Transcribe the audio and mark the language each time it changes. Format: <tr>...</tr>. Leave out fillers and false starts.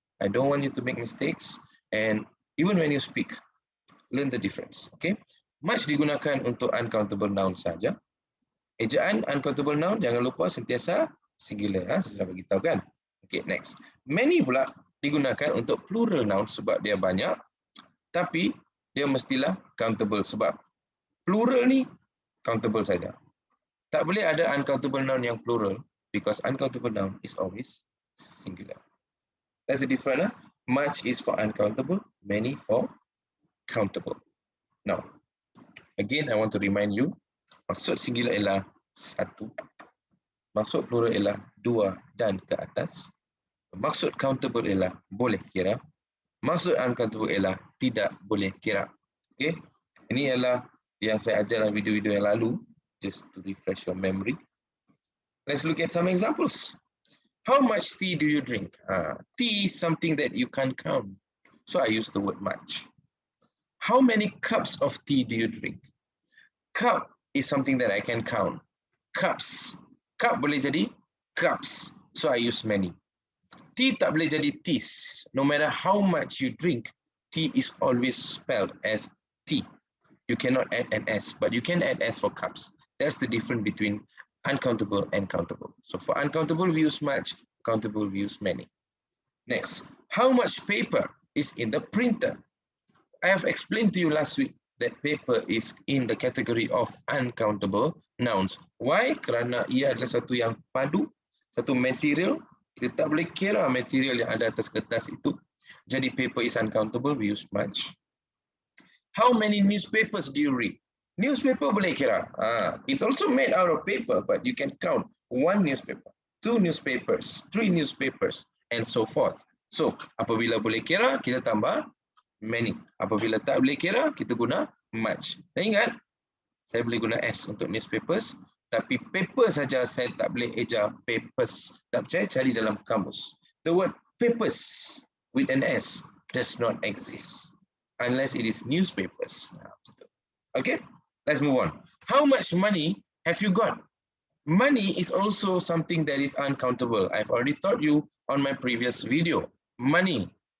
<en>I don't want you to make mistakes, and even when you speak, learn the difference. Okay?</en> <ms>Much digunakan untuk uncountable noun saja. Ejaan uncountable noun jangan lupa sentiasa singular. Saya sudah beritahu kan. Okay, next. Many pula digunakan untuk plural noun sebab dia banyak, tapi dia mestilah countable sebab plural ni countable saja. Tak boleh ada uncountable noun yang plural</ms> <en>because uncountable noun is always singular. That's the difference. Much is for uncountable, many for countable. Now, again, I want to remind you,</en> <ms>maksud singular ialah satu, maksud plural ialah dua dan ke atas, maksud countable ialah boleh kira, maksud uncountable ialah tidak boleh kira. Okay, ini ialah yang saya ajar dalam video-video yang lalu,</ms> <en>just to refresh your memory. Let's look at some examples. How much tea do you drink? Tea is something that you can't count, so I use the word much. How many cups of tea do you drink? Cup is something that I can count. Cups.</en> <ms>Cup boleh jadi cups,</ms> <en>so I use many.</en> <ms>Tea tak boleh jadi teas.</ms> <en>No matter how much you drink, tea is always spelled as tea. You cannot add an S, but you can add S for cups. That's the difference between uncountable and countable. So for uncountable, we use much. Countable, we use many. Next, how much paper is in the printer? I have explained to you last week that paper is in the category of uncountable nouns. Why?</en> <ms>Kerana ia adalah satu yang padu, satu material. Kita tak boleh kira material yang ada atas kertas itu.</ms> <en>Jadi paper is uncountable, we use much. How many newspapers do you read?</en> <ms>Newspaper boleh kira.</ms> <en>It's also made out of paper, but you can count 1 newspaper, 2 newspapers, 3 newspapers, and so forth.</en> <ms>So, apabila boleh kira, kita tambah many. Apabila tak boleh kira, kita guna much. Dan ingat, saya boleh guna S untuk newspapers, tapi paper saja saya tak boleh eja papers. Tak percaya, cari dalam kamus.</ms> <en>The word papers with an S does not exist unless it is newspapers. Okay? Let's move on. How much money have you got? Money is also something that is uncountable. I've already taught you on my previous video. Money.</en>